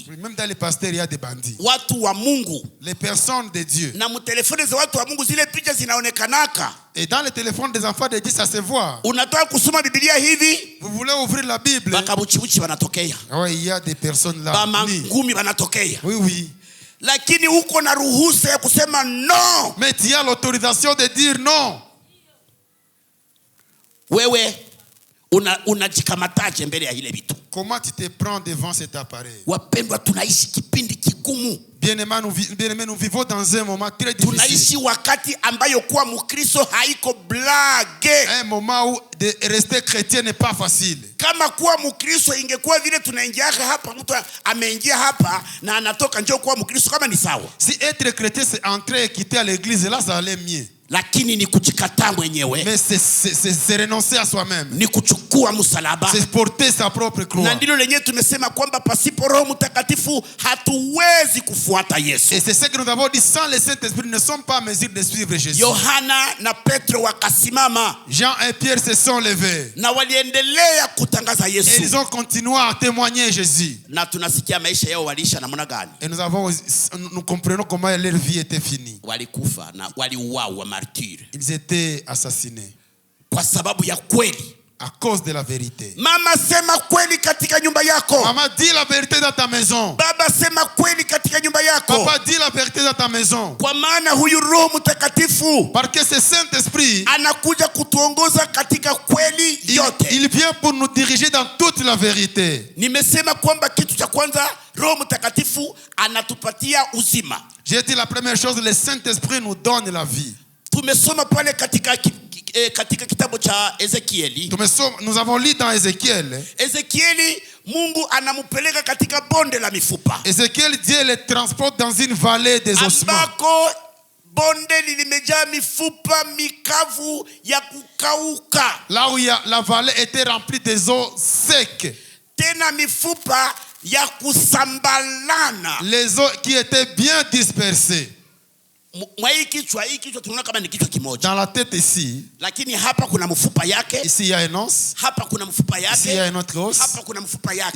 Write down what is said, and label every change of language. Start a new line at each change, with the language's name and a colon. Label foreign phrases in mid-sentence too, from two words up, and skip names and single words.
French: Même dans les pasteurs il y a des bandits.
Swahili: Watu wa Mungu.
French: Les personnes de Dieu.
Swahili: Na mtelefone za watu wa Mungu zile picha zinaonekanaka.
French: Et dans les téléphones des enfants de Dieu ça se voit.
Swahili: Unataka kusoma Biblia hivi?
French: Vous voulez ouvrir la Bible?
Swahili: Bakabuchibuchi wanatokea.
French: Oui, il y a des personnes là.
Swahili: Ngumi wanatokea.
French: Oui, oui.
Swahili: Lakini uko na ruhusa ya kusema non.
French: Mais tu as l'autorisation de dire non.
Swahili: Wewe unajikamataje mbele ya ile vitu?
French: Comment tu te prends devant cet appareil?
Swahili: Wapendwa, tunaishi kipindi kigumu.
French: Bien-aimés, nous vivons dans un moment très difficile.
Swahili: Tunaishi wakati ambayo kuwa Mkristo haiko blage.
French: Un moment où de rester chrétien n'est pas facile.
Swahili: Kama kuwa Mkristo ingekuwa vile tunaingia hapa, mtu ameingia hapa na anatoka njoo kuwa Mkristo kama ni sawa.
French: Si être chrétien c'est entrer et quitter à l'église, là ça allait mieux.
Swahili: Lakini ni kujikataa mwenyewe.
French: Mais c'est renoncer à soi-même.
Swahili: Ni kuchukua msalaba.
French: C'est porter sa propre croix.
Swahili: Na ndilo lenyewe tumesema kwamba pasipo Roho Mtakatifu hatuwezi kufuata Yesu.
French: Et c'est ce que nous avons dit, sans le Saint-Esprit nous ne sommes pas en mesure de suivre Jésus.
Swahili: Yohana na Petro wakasimama.
French: Jean et Pierre se sont levés.
Swahili: Na waliendelea kutangaza Yesu.
French: Et ils ont continué à témoigner Jésus.
Swahili: Na tunasikia maisha yao walisha namna gani?
French: Et nous comprenons comment leur vie était finie.
Swahili: Walikufa na waliuawa martyr.
French: Ils étaient assassinés.
Swahili: Kwa sababu ya kweli.
French: À cause de la vérité.
Swahili: Mama sema kweli katika nyumba yako.
French: Maman, dis la vérité dans ta maison.
Swahili: Baba sema kweli katika nyumba yako.
French: Papa, dis la vérité dans ta maison.
Swahili: Kwa maana huyu Roho Mtakatifu
French: parce que ce Saint-Esprit
Swahili: anakuja kutuongoza katika kweli yote.
French: Il vient pour nous diriger dans toute la vérité.
Swahili: Nimesema kwamba kitu cha kwanza Roho Mtakatifu anatupatia uzima.
French: J'ai dit la première chose, le Saint-Esprit nous donne la vie.
Swahili: Tumesoma pale katika kitabu cha Ezekieli.
French: Nous avons lu dans Ézéchiel.
Swahili: Ezekieli Mungu anamupeleka katika bonde la mifupa.
French: Ézéchiel, Dieu le transporte dans une vallée des ossements.
Swahili: Ambako bonde limejaa mifupa mikavu ya kukauka.
French: Là où la vallée était remplie des os secs.
Swahili: Tena mifupa ya kusambalana.
French: Les os qui étaient bien dispersés. Dans la tête ici,
Swahili: lakini hapa kuna mfupa yake.
French: Ici il y a un os.
Swahili: Hapa kuna mfupa yake.
French: Ici il y a un autre os.
Swahili: Hapa kuna mfupa yake.